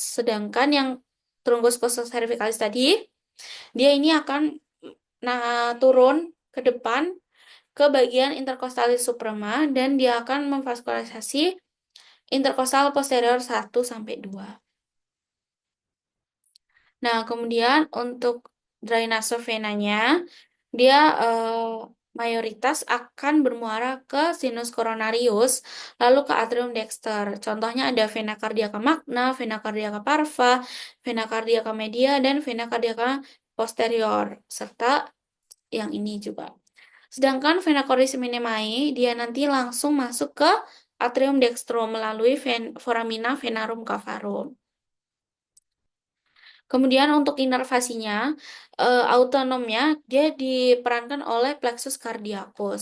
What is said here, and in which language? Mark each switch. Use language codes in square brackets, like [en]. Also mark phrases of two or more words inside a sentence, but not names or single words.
[id] Sedangkan yang trunkus costocervicalis tadi, dia ini akan turun ke depan ke bagian interkostalis suprema dan dia akan memvaskularisasi interkostal posterior 1 sampai 2. Nah, kemudian untuk drainase venanya, dia mayoritas akan bermuara ke sinus coronarius, lalu ke atrium dexter. Contohnya ada vena cardiaca magna, vena cardiaca parva, vena cardiaca media, dan vena cardiaca posterior, serta yang ini juga. Sedangkan vena coricis minimi, dia nanti langsung masuk ke atrium dextrum melalui foramina venarum cavarum. Kemudian untuk inervasinya, autonomnya dia diperankan oleh plexus cardiacus.